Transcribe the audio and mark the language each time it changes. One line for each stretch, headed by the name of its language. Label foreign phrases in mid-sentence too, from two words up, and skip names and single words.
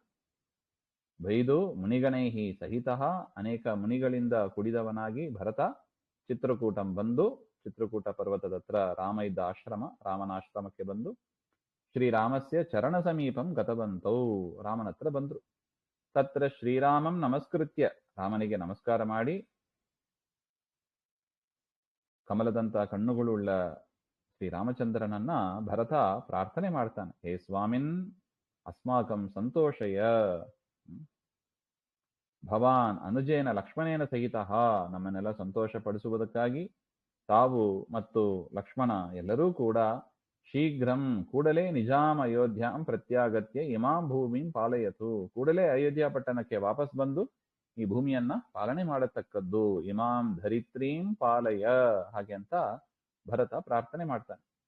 Kannada: ಬೈದು
Sanskrit: ಮುನಿಗಣೈಹಿ ಸಹಿತ,
Kannada: ಅನೇಕ ಮುನಿಗಳಿಂದ ಕುಡಿದವನಾಗಿ ಭರತ ಚಿತ್ರಕೂಟಂ ಬಂದು, ಚಿತ್ರಕೂಟ ಪರ್ವತದ ಹತ್ರ ರಾಮ ಇದ್ದ ಆಶ್ರಮ, ರಾಮನ ಆಶ್ರಮಕ್ಕೆ ಬಂದು
Sanskrit: ಶ್ರೀರಾಮಸ್ಯ ಚರಣ ಸಮೀಪಂ ಗತವಂತೌ,
Kannada: ರಾಮನ ಹತ್ರ ಬಂದ್ರು.
Sanskrit: ತತ್ರ ಶ್ರೀರಾಮಂ ನಮಸ್ಕೃತ್ಯ,
Kannada: ರಾಮನಿಗೆ ನಮಸ್ಕಾರ ಮಾಡಿ ಕಮಲದಂತ ಕಣ್ಣುಗಳುಳ್ಳ ಶ್ರೀರಾಮಚಂದ್ರನನ್ನ ಭರತ ಪ್ರಾರ್ಥನೆ ಮಾಡ್ತಾನೆ.
Sanskrit: ಹೇ ಸ್ವಾಮಿನ್ ಅಸ್ಮಾಕಂ ಸಂತೋಷಯ, ಭವಾನ್ ಅನುಜೇನ ಲಕ್ಷ್ಮಣೇನ ಸಹಿತ,
Kannada: ನಮ್ಮನ್ನೆಲ್ಲ ಸಂತೋಷ ಪಡಿಸುವುದಕ್ಕಾಗಿ ತಾವು ಮತ್ತು ಲಕ್ಷ್ಮಣ ಎಲ್ಲರೂ ಕೂಡ ಶೀಘ್ರಂ ಕೂಡಲೇ
Sanskrit: ನಿಜಾಂ ಅಯೋಧ್ಯಾಂ ಪ್ರತ್ಯಾಗತ್ಯ ಇಮಾಂ ಭೂಮಿಂ ಪಾಲಯತು,
Kannada: ಕೂಡಲೇ ಅಯೋಧ್ಯ ಪಟ್ಟಣಕ್ಕೆ ವಾಪಸ್ ಬಂದು ಈ ಭೂಮಿಯನ್ನ ಪಾಲನೆ ಮಾಡತಕ್ಕದ್ದು,
Sanskrit: ಇಮಾಂ ಧರಿತ್ರೀಂ ಪಾಲಯ,
Kannada: ಹಾಗೆ ಅಂತ ಭರತ ಪ್ರಾರ್ಥನೆ ಮಾಡ್ತಾನೆ.